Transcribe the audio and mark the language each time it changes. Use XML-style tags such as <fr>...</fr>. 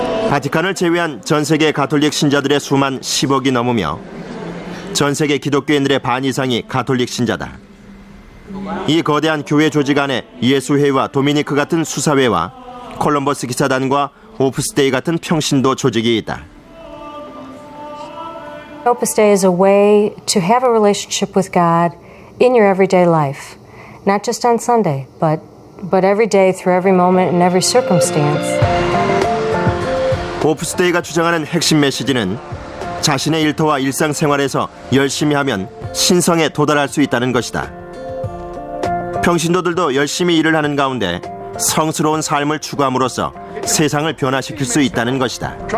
<ko>바티칸을 제외한 전 세계 가톨릭 신자들의 수만 10억이 넘으며 전 세계 기독교인들의 반 이상이 가톨릭 신자다. 이 거대한 교회 조직 안에 예수회와 도미니크 같은 수사회와 콜럼버스 기사단과 오프스 데이 같은 평신도 조직이 있다.</ko> <en>Opus Dei is a way to have a relationship with God in your everyday life, not just on Sunday, but every day through every moment and every circumstance.</en> <ko>오프스데이가 주장하는 핵심 메시지는 자신의 일터와 일상생활에서 열심히 하면 신성에 도달할 수 있다는 것이다. 평신도들도 열심히 일을 하는 가운데 성스러운 삶을 추구함으로써 세상을 변화시킬 수 있다는 것이다.</ko>